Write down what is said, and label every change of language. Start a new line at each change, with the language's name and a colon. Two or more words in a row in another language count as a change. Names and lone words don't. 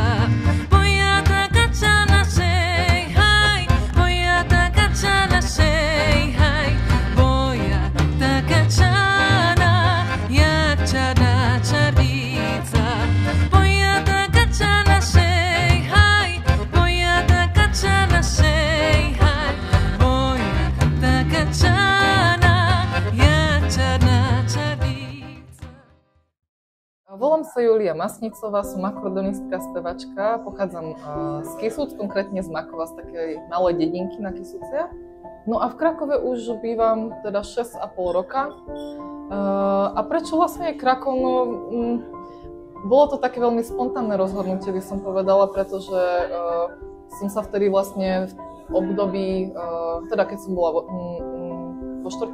Polish: Bo ja taka czarna szej, haj, bo ja taka czarna szej, haj, bo ja taka czarna, jak czarna czarnica. Bo ja taka czarna szej, haj, bo ja taka czarna szej, haj, bo ja taka czarna, jak czarna czarnica.
Slovak: Volám sa Julia Masnicová, som akordeonistka, spevačka, pochádzam z Kisúc, konkrétne z Makova, z takej malej dedinky na Kisúciach. No a v Krakove už bývam teda 6,5 roka. A prečo vlastne je Krakov? No, bolo to také veľmi spontánne rozhodnutie, by som povedala, pretože som sa vtedy vlastne v období, teda keď som bola vo 4.